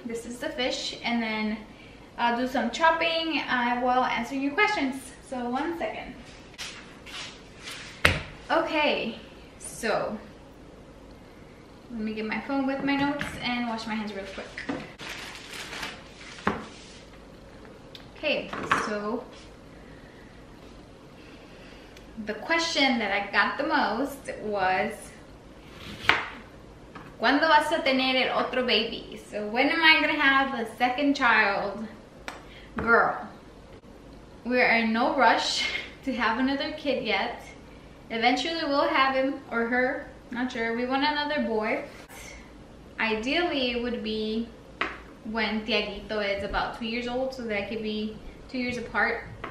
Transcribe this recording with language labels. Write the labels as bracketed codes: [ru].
[en] This is the fish, and then I'll do some chopping while answering your questions. So 1 second. Okay, so let me get my phone with my notes and wash my hands real quick. Okay, so the question that I got the most was, [es] ¿Cuándo vas a tener el otro baby? [en] So when am I gonna have the second child? Girl, we are in no rush to have another kid yet. Eventually we'll have him or her, not sure. We want another boy. Ideally it would be when Tiaguito is about 2 years old, so that could be 2 years apart.